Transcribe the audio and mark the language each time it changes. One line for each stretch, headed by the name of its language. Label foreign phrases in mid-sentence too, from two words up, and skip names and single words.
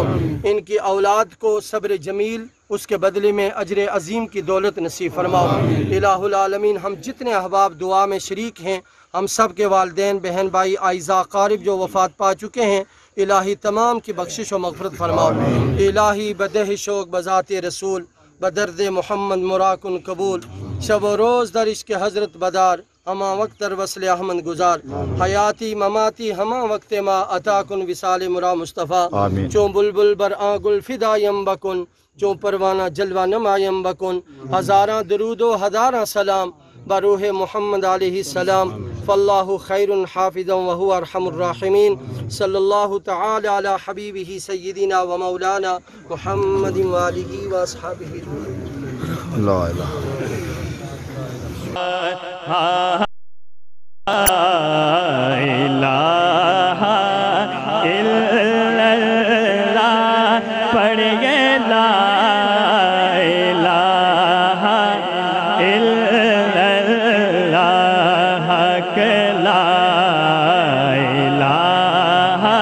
Urdu: ان کی اولاد کو صبر جمیل اس کے بدلے میں اجر عظیم کی دولت نصیب فرماؤ۔ الہ العالمین ہم جتنے احباب دعا میں شریک ہیں، ہم سب کے والدین بہن بھائی اعزاء اقارب جو وفات پا چکے ہیں، الہی تمام کی بخشش و مغفرت فرماؤ۔
Persian: الہی بدہ شوق بذات رسول بدرد محمد مراکن قبول، شب و روز در عشق حضرت بدار، ہما وقت در وصل احمد گزار، حیاتی مماتی ہما وقت ما عطا کن وصال مرا مصطفیٰ، چون بلبل بر آگل فدایم بکن، چون پروانہ جلوہ نمایم بکن، ہزاراں درود و ہزاراں سلام بروح محمد علیہ السلام،
Arabic: فاللہ خیر حافظا وہو ارحم الراحمین، صلی اللہ تعالی علی حبیبہ سیدنا و مولانا محمد وآلہ و اصحابہ۔ لا الہ الا اللہ پڑھیے لا الہ الا اللہ کہ لا الہ